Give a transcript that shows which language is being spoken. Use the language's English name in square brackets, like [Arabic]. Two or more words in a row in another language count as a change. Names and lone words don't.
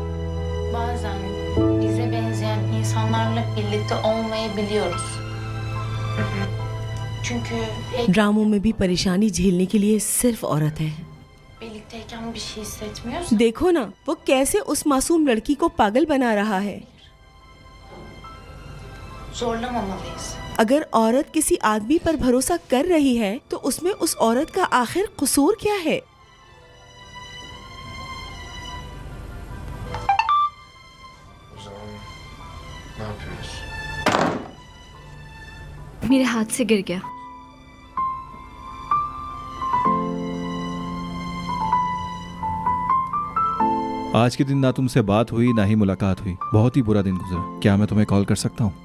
[Turkish] Bazen bize benzeyen insanlarla birlikte olmayabiliyoruz. Çünkü [Hindi] ड्रामों में भी परेशानी झेलने के लिए सिर्फ औरत है। [Turkish] birlikteyken bir şey hissetmiyorsa [Hindi] देखो ना वो कैसे उस मासूम लड़की को पागल बना रहा है। [Turkish] zorlamamalıyız. [Hindi] अगर औरत किसी आदमी पर भरोसा कर रही है तो उसमें उस औरत का आखिर कसूर क्या है? [Turkish] Ne yapıyoruz? [Hindi] मेरे हाथ से गिर गया। आज के दिन ना तुमसे बात हुई ना ही मुलाकात हुई, बहुत ही बुरा दिन गुजरा। क्या मैं तुम्हें कॉल कर सकता हूँ?